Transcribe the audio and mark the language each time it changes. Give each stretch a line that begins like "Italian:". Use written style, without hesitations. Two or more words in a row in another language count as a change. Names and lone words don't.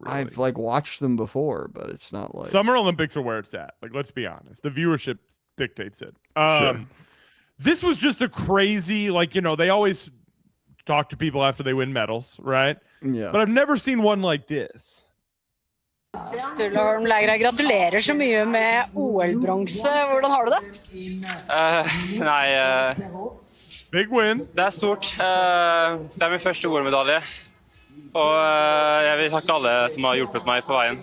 English: Really. I've like watched them before, but it's not like Summer Olympics are where it's at. Like, let's be honest. The viewership dictates it. Sure. This was just a crazy, like, they always talk to people after they win medals, right? Yeah. But I've never seen one like this.
Norwegian: Sturla Holm-Lægra, gratulerer så mye med OL-bronse. Hvordan har du det?
English: Big win.
Norwegian: Det er stort. Det er min første OL-medalje. Og jeg vil takke alle som har hjulpet meg på veien.